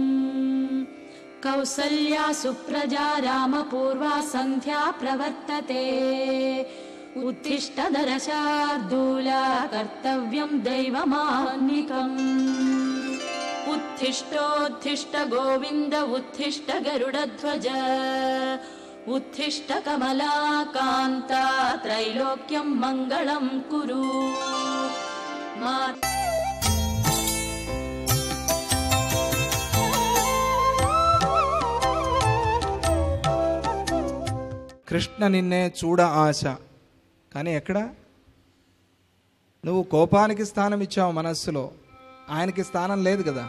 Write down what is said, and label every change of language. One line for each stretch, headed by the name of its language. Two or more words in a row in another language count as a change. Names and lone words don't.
Sanskrit: कौसल्या सुप्रजा रामपूर्वा सन्ध्या प्रवर्तते उत्तिष्ठ नरशार्दूल कर्तव्यं दैवमाह्निकम् उत्तिष्ठोत्तिष्ठ गोविन्द उत्तिष्ठ गरुडध्वज उत्तिष्ठ कमलाकान्ता त्रैलोक्यं मङ्गलं कुरु
Telugu: కృష్ణ నిన్నే చూడ ఆశ. కానీ ఎక్కడ? నువ్వు కోపానికి స్థానం ఇచ్చావు మనస్సులో, ఆయనకి స్థానం లేదు కదా.